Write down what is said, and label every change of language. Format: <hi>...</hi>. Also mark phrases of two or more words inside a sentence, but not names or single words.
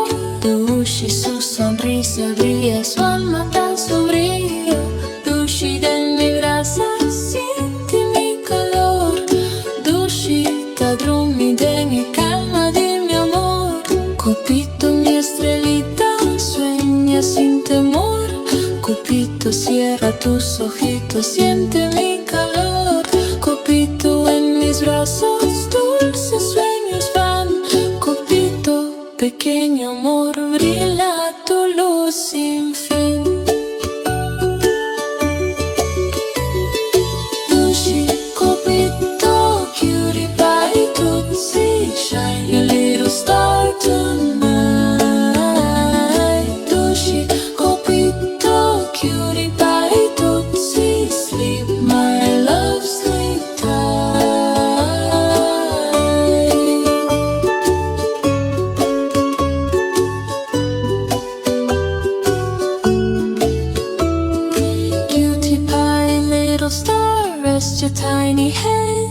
<es>Tushy, su sonrisa brilla, su alma tan sombrío. Tushy, de mi brasa, siente mi calor. Tushy, ta dormi, dengue calma de mi amor. Copito, mi estrellita, sueña sin temor. Copito, cierra tus ojitos, siente mi calor. Copito, en mis brazos, dulces sueños van. Copito, pequeño amor, brilla tu luz sin fin. Tushy, copito,</es> <en>cutie pie, tootsie, shine your little star tonight. Tushy, copito, cutie pie, tootsie, sleep my love, sleep tight. Cutie pie, little star, rest your tiny head.</en>